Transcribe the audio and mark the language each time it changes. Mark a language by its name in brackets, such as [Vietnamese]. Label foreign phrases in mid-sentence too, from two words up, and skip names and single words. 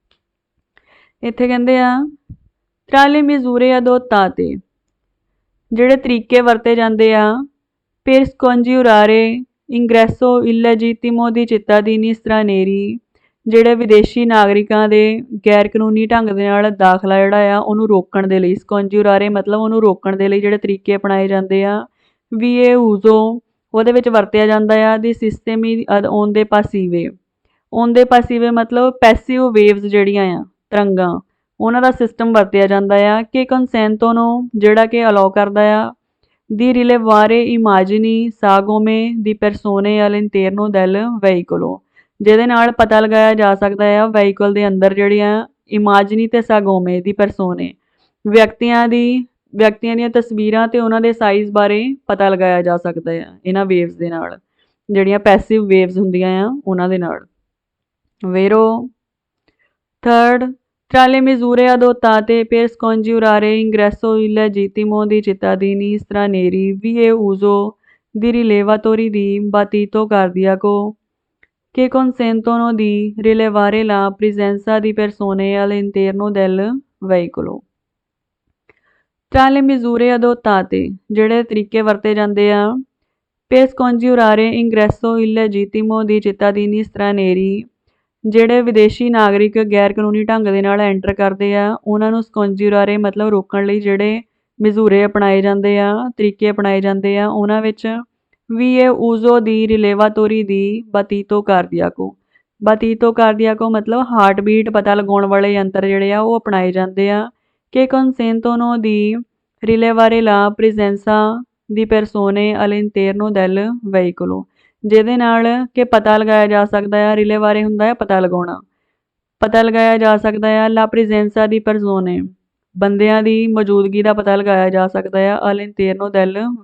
[Punjabi] ਇੱਥੇ ਕਹਿੰਦੇ ਆ [Italian] tra le misure adottate [Punjabi] ਜਿਹੜੇ ਤਰੀਕੇ ਵਰਤੇ ਜਾਂਦੇ ਆ [Italian] per scongiurare ingresso illegittimo di cittadini stranieri [Punjabi] ਜਿਹੜੇ ਵਿਦੇਸ਼ੀ ਨਾਗਰਿਕਾਂ ਦੇ ਗੈਰ ਕਾਨੂੰਨੀ ਢੰਗ ਦੇ ਨਾਲ ਦਾਖਲਾ ਜਿਹੜਾ ਆ ਉਹਨੂੰ ਰੋਕਣ ਦੇ ਲਈ scongiurare ਮਤਲਬ ਉਹਨੂੰ ਰੋਕਣ ਦੇ ਲਈ ਜਿਹੜੇ ਤਰੀਕੇ ਅਪਣਾਏ ਜਾਂਦੇ ਆ ਵੀ ਇਹ uso ਉਹਦੇ ਵਿੱਚ ਵਰਤਿਆ ਜਾਂਦਾ ਆ ਦੀ ਸਿਸਟਮ ਉਹਦੇ ਪਾਸੀਵੇ ਉਹਦੇ ਪਾਸੀਵੇ ਮਤਲਬ ਪੈਸਿਵ ਵੇਵਸ ਜਿਹੜੀਆਂ ਆ ਤਰੰਗਾਂ ਉਹਨਾਂ ਦਾ ਸਿਸਟਮ ਵਰਤਿਆ ਜਾਂਦਾ ਆ ਕਿ ਕੰਸੈਂਟੋ ਨੂੰ ਜਿਹੜਾ ਕਿ ਅਲਾਉ ਕਰਦਾ ਆ [Italian] di rilevare immagini sagome di persone all'interno del veicolo [Punjabi] ਜਿਹਦੇ ਨਾਲ ਪਤਾ ਲਗਾਇਆ ਜਾ ਸਕਦਾ ਆ ਵਹੀਕਲ ਦੇ ਅੰਦਰ ਜਿਹੜੀਆਂ [Italian] immagini e sagome di persone [Punjabi] ਵਿਅਕਤੀਆਂ ਦੀਆਂ ਤਸਵੀਰਾਂ ਤੇ ਉਹਨਾਂ ਦੇ ਸਾਈਜ਼ ਬਾਰੇ ਪਤਾ ਲਗਾਇਆ ਜਾ ਸਕਦਾ ਆ ਇਹਨਾਂ ਵੇਵਸ ਦੇ ਨਾਲ ਜਿਹੜੀਆਂ [English] passive waves [Punjabi] ਹੁੰਦੀਆਂ ਆ ਉਹਨਾਂ ਦੇ ਨਾਲ ਵੇਰੋ [Italian] ਥਰਡ tra le misure adottate per scongiurare ingresso illegittimo di cittadini stranieri vi è uso di rilevatori di battito cardiaco che consentono di rilevare la presenza di persone all'interno del veicolo. Tra le misure adottate [Punjabi] ਜਿਹੜੇ ਤਰੀਕੇ ਵਰਤੇ ਜਾਂਦੇ ਆ [Italian] per scongiurare ingresso illegittimo di cittadini stranieri [Punjabi] ਜਿਹੜੇ ਵਿਦੇਸ਼ੀ ਨਾਗਰਿਕ ਗੈਰ ਕਾਨੂੰਨੀ ਢੰਗ ਦੇ ਨਾਲ ਐਂਟਰ ਕਰਦੇ ਆ ਉਹਨਾਂ ਨੂੰ ਸਕੌਂਜੂਰਾਰੇ ਮਤਲਬ ਰੋਕਣ ਲਈ ਜਿਹੜੇ ਮਜ਼ੂਰੇ ਅਪਣਾਏ ਜਾਂਦੇ ਆ ਤਰੀਕੇ ਅਪਣਾਏ ਜਾਂਦੇ ਆ ਉਹਨਾਂ ਵਿੱਚ ਵੀ ਇਹ [Italian] uso di rilevatori di battito [Punjabi] ਕਾਰਦੀਆਕੋ ਮਤਲਬ [English] heart beat [Punjabi] ਪਤਾ ਲਗਾਉਣ ਵਾਲੇ ਯੰਤਰ ਜਿਹੜੇ ਆ ਉਹ ਅਪਣਾਏ ਜਾਂਦੇ ਆ ਕਿ [Italian] consentono di rilevare la presenza di persone all'interno del veicolo [Punjabi] ਜਿਹਦੇ ਨਾਲ ਕਿ ਪਤਾ ਲਗਾਇਆ ਜਾ ਸਕਦਾ ਆ ਰਿਲੇ ਬਾਰੇ ਹੁੰਦਾ ਹੈ ਪਤਾ ਲਗਾਇਆ ਜਾ ਸਕਦਾ ਆ [Italian] la presenza di persone [Punjabi] ਬੰਦਿਆਂ ਦੀ ਮੌਜੂਦਗੀ ਦਾ ਪਤਾ ਲਗਾਇਆ ਜਾ ਸਕਦਾ ਆ [Italian] all'interno del